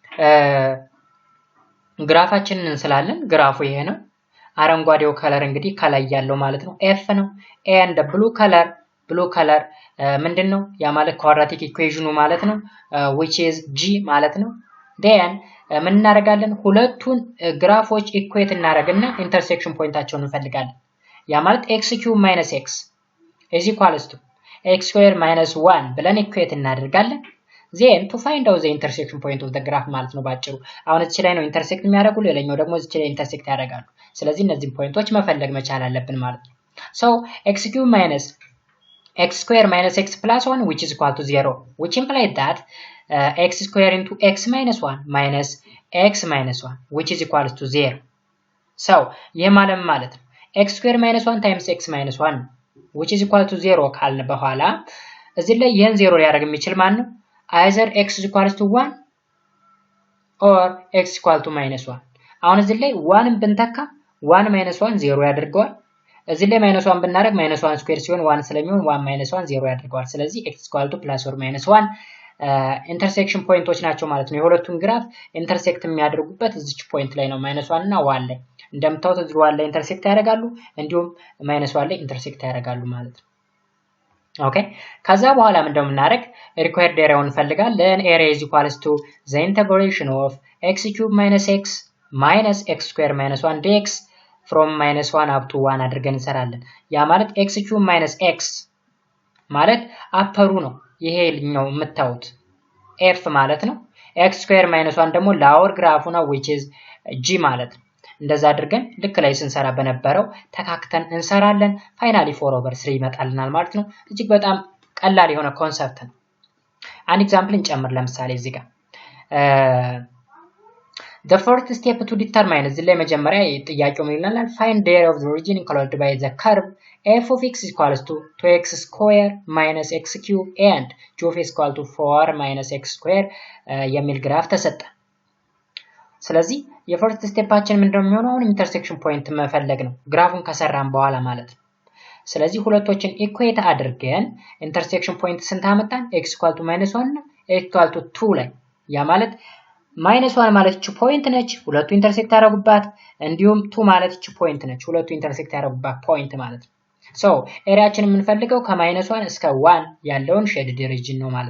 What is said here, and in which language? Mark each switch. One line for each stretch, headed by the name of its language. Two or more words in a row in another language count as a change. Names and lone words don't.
Amharic: ግራፋችንን እንስላለን ግራፉ ይሄ ነው አረንጓዴው ከለር እንግዲህ ከላይ ያለው ማለት ነው f ነው
English: and blue color
Amharic: ምንድነው ያ ማለት
English: quadratic equation
Amharic: ማለት ነው
English: which is g
Amharic: ማለት ነው then ምን እናደርጋለን ሁለቱን ግራፎች ኢኩዌት እናደርግና ኢንተርሴክሽን ፖይንታቸውን እንፈልጋለን ያ ማለት
English: x cube minus x is equals to x square minus 1
Amharic: ብለን ኢኩዌት እናደርጋለን
English: then to find out the intersection point of the graph
Amharic: ማለት ነው ባጭሩ አሁን እዚህ ላይ ነው ኢንተርሴክት የሚያደርጉ ሌላኛው ደግሞ እዚህ ላይ ኢንተርሴክት ያደርጋሉ ስለዚህ እነዚህን ፖይንቶች መፈለግ መቻል አለብን ማለት ነው
English: so x cube minus x square minus x plus 1 which is equal to 0 which implies that x square into x minus 1 minus x minus 1 which is equal to 0 so
Amharic: ይሄ ማለት ነው
English: x square minus 1 times x minus 1 which is equal
Amharic: to 0 ካልን በኋላ እዚህ ላይ ይሄን 0 ሊያደርግ የሚችል ማን ነው
English: either x is equal to 1 or x is equal to minus 1
Amharic: አሁን እዚህ ላይ 1 ብንተካ 1 minus 1 0 ያደርገዋል እዚህ ላይ minus 1 ብናደርግ minus 1 ስኩዌር ሲሆን 1 ስለሚሆን 1 minus 1 0 ያደርገዋል ስለዚህ
English: x is equal to plus or minus 1 intersection points
Amharic: ናቸው ማለት ነው የሁለቱን ግራፍ ኢንተርሴክት የሚያደርጉበት እዚች ፖይንት ላይ ነው minus 1 እና 1 ላይ እንደምታውቁት እዚህ 1 ላይ ኢንተርሴክት ያደርጋሉ እንዲሁም minus 1 ላይ ኢንተርሴክት ያደርጋሉ ማለት ነው ኦኬ ከዛ በኋላ ምን እንደምናደርግ
English: required area
Amharic: እንፈልጋለን
English: area is equals to the integration of x cube minus x minus x square minus 1 dx from minus 1 up to
Amharic: 1 አድርገን እንሰራለን ያ ማለት
English: x cube minus x
Amharic: ማለት አፐሩ ነው ይሄልኛው የምታዩት f ማለት ነው
English: x square minus 1
Amharic: ደግሞ
English: lower graph
Amharic: ነው
English: which is g
Amharic: ማለት ነው እንደዛ አድርገን ልክ ላይ ስንሰራ በነበረው ተካክተን እንሰራለን ፋይናሊ 4/3 ይመጣልናል ማለት ነው እጅግ በጣም ቀላል የሆነ ኮንሰፕት ነው አንድ ኤግዛምፕል እንጨምር ለምሳሌ እዚህ ጋር
English: the first step to determine
Amharic: እዚህ ላይ መጀመሪያ ጥያቄው ምን ይላል
English: find the area of the origin enclosed by the curve f of x is equals to 2x square minus x cube and g of x is equal to 4 minus x square
Amharic: የሚል ግራፍ ተሰጠ ስለዚህ የፈርስት ስቴፓችን ምንድነው የሚሆነው አሁን
English: intersection point
Amharic: መፈለግ ነው ግራፉን ከሰራን በኋላ ማለት ነው ስለዚህ ሁለቶችን ኢኩዌት አድርገን
English: intersection point
Amharic: ስንት አመጣን
English: x equal to -1
Amharic: እና
English: x equal to 2
Amharic: ላይ ያ ማለት -1 ማለት እቺ ፖይንት ነች ሁለቱ ኢንተርሴክት ያደርጉባት እንዲሁም 2 ማለት እቺ ፖይንት ነች ሁለቱ ኢንተርሴክት ያደርጉባት ፖይንት ማለት ነው ሶ ኤሪያችን የምንፈልገው ከ-1 እስከ 1 ያለውን
English: shaded region
Amharic: ነው ማለት